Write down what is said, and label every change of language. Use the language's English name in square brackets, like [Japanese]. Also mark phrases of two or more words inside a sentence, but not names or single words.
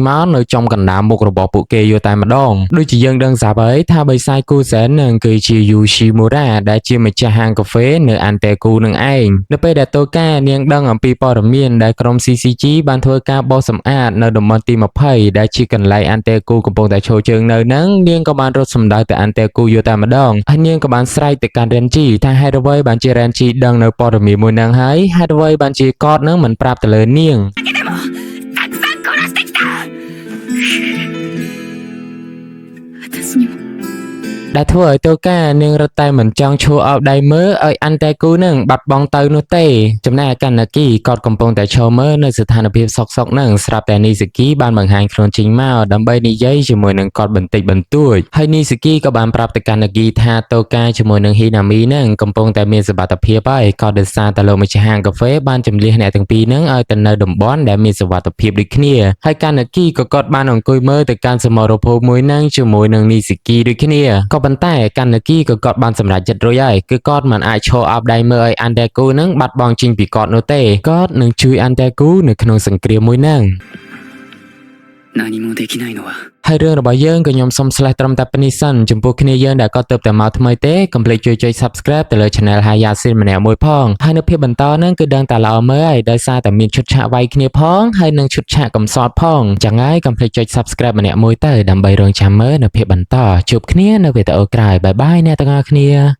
[Khmer] មកនៅចំកណ្ដាលមុខរបស់ពួកគេយកតែម្ដងដូចជាយើងដឹងស្រាប់ហើយថាបិសាចគូសែននឹងគឺជាយូស៊ីមូរ៉ាដែលជាម្ចាស់ហាងកាហ្វេនៅអន្តាគូនឹងឯងនៅពេលដែលតូកានាងដឹងអំពីព័ត៌មានដែលក្រុម CCG បានធ្វើការបោសសម្អាតនៅតំបន់ទី20ដែលជាកន្លែងអន្តាគូកំពុងតែឈរជើងនៅហ្នឹងនាងក៏បានរត់សម្ដៅទៅអន្តាគូយកតែម្ដងហើយនាងក៏បានស្រែកទៅកាន់រ៉េនជីថាហេតុអ្វីបានជារ៉េនជីដឹងនៅព័ត៌មានមួយហ្នឹងហើយហេតុអ្វីបានជាគាត់នឹងមិនប្រាប់ទៅលើនាង [Japanese] だけでもたくさん殺してきた私にも [Khmer] ដែលធ្វើឲ្យតូកានាងរត់តែមិនចង់ឈួរអោបដៃមើលឲ្យអន្តាគូនឹងបាត់បង់ទៅនោះទេចំណែកឯកាណាគីគាត់កំពុងតែឈរមើលនៅស្ថានភាពសោកៗនឹងស្រាប់ តែនីសាគីបានបង្ហាញខ្លួនចេញមកដើម្បីនិយាយជាមួយនឹងគាត់បន្តិចបន្តួចហើយនីសាគីក៏បានប្រាប់ទៅកាណាគីថាតូកាជាមួយនឹងហ៊ីណាមីនឹង កំពុងតែមានសុវត្ថិភាពហើយក៏ដោយសារតែលោកម្ចាស់ហាងកាហ្វេបានជំលះអ្នកទាំងពីរនឹងឲ្យទៅនៅតំបន់ដែលមានសុវត្ថិភាពដូចគ្នាហើយកាណាគីក៏គាត់បានអង្គុយមើលទៅកាន់សមរភូមិមួយនឹងជាមួយនឹងនីសាគីដូចគ្នាក៏ប៉ុន្តែកាណាគីក៏គាត់បានសម្រេចចិត្តរួចហើយគឺគាត់មិនអាចឈរអោបដៃមើលឲ្យអន្តាគូនឹងបាត់បង់ចេញពីគាត់នោះទេគាត់នឹងជួយអន្តាគូនៅក្នុងសង្គ្រាមមួយហ្នឹង [Japanese] 何もできないのは [Khmer] ហើយរឿងរបស់យើងក៏ខ្ញុំសូម slash ត្រឹមតែប៉ុណ្នេះសិនចំពោះគ្នាយើងដែលគាត់ទៅតែមកថ្មីទេកុំភ្លេចជួយចុច subscribe ទៅលើ channel Hayasin ម្នាក់មួយផងហើយនៅភាពបន្តហ្នឹងគឺដឹងតែល្អមើលហើយដោយសារតែមានឈុតឆាកវាយគ្នាផងហើយនឹងឈុតឆាកកំសត់ផងចឹងហើយកុំភ្លេចចុច subscribe ម្នាក់មួយទៅដើម្បីរងចាំមើលនៅភាពបន្តជួបគ្នានៅវីដេអូក្រោយបាយបាយអ្នកទាំងអស់គ្នា